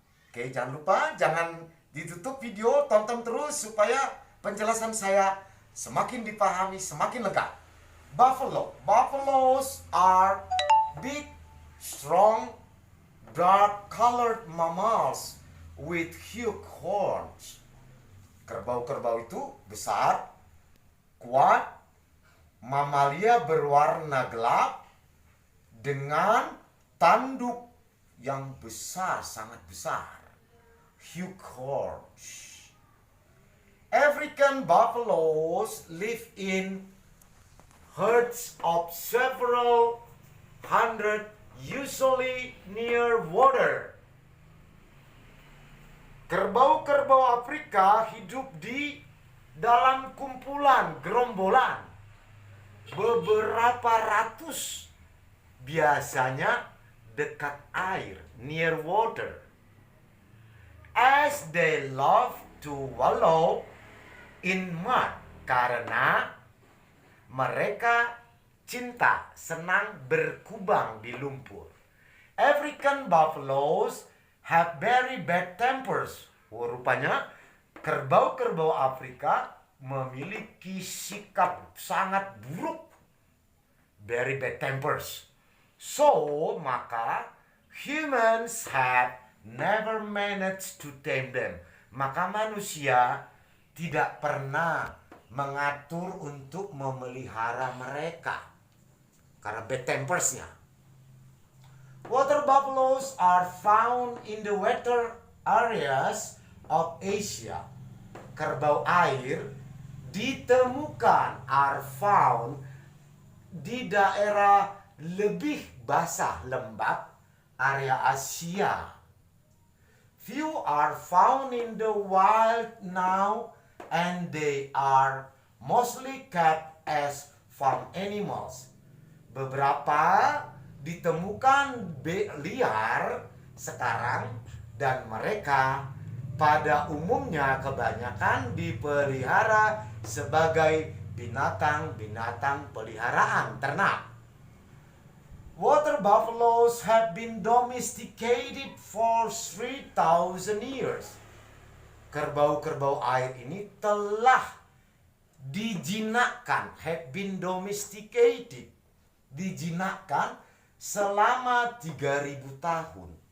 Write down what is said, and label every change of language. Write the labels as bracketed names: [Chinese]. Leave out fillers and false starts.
[Indonesian] Oke, jangan lupa, jangan ditutup video, tonton terus supaya penjelasan saya semakin dipahami, semakin lengkap. [English] Buffaloes are big, strong, dark-colored mammals with huge horns. [Indonesian] Kerbau-kerbau itu besar, kuat, mamalia berwarna gelap dengan tanduk yang besar, sangat besar. [English] huge. African buffaloes live in herds of several hundred, usually near water. [Indonesian] Kerbau-kerbau Afrika hidup di dalam kumpulan, gerombolan, beberapa ratus, biasanya dekat air, [English] near water. As they love to wallow in mud, [Indonesian] karena mereka senang berkubang di lumpur. [English] African buffaloes have very bad tempers. [Indonesian] Rupanya kerbau-kerbau Afrika memiliki sikap sangat buruk. [English] Very bad tempers. So, maka humans have never managed to tame them. [Indonesian] Maka manusia tidak pernah mengatur untuk memelihara mereka karena bad tempersnya. [English] Water buffaloes are found in the wetter areas of Asia. [Indonesian] Kerbau air ditemukan, [English] are found, [Indonesian] di daerah lebih basah lembab, area Asia. [English] Few are found in the wild now, and they are mostly kept as farm animals. [Indonesian] Beberapa ditemukan liar sekarang, dan mereka pada umumnya kebanyakan dipelihara sebagai binatang-binatang peliharaan ternak. [English] Water buffaloes have been domesticated for 3,000 years. [Indonesian] Kerbau-kerbau air ini telah dijinakkan, [English] have been domesticated, [Indonesian] dijinakkan selama 3.000 tahun.